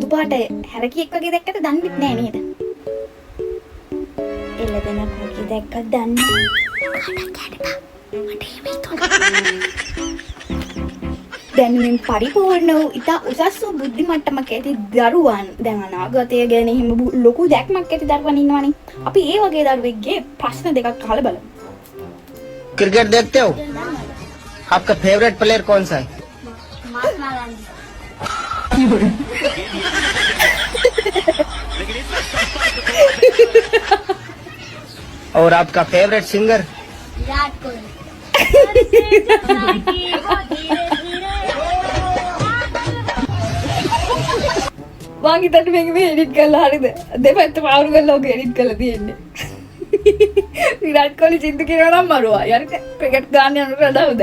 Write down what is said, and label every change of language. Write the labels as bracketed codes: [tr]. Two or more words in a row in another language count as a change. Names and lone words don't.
[si] පාට හැරකියෙක් වගේ දැක්කට දන්නෙත් නෑ නේද? එළදෙනක් වගේ දැක්කත් දන්නේ දැන් මේ පරිපූර්ණ වූ ඉතා උසස් වූ බුද්ධි මට්ටමක ඇති දරුවන් දැන් අනාගතය ගැන හිම ලොකු දැක්මක් ඇති දරුවන් ඉන්නවනේ. අපි ඒ වගේ දරුවෙක්ගේ ප්‍රශ්න දෙකක් අහලා බලමු. [hi] क्रिकेट देखते हो? आपका फेवरेट प्लेयर कौन सा है? महात्मा गांधी. और आपका फेवरेट सिंगर? विराट कोहली. [si] මං හිතන්නේ මේක මේ එඩිට් කරලා හරිද? දෙපැත්ත පාවුරු කරලා ඔක එඩිට් කරලා තියෙන්නේ. විරාට් කොහ්ලි සින්දු කියනවා නම් මරුවා. යාර ක්‍රිකට් ගන්න යනකොට අදවද?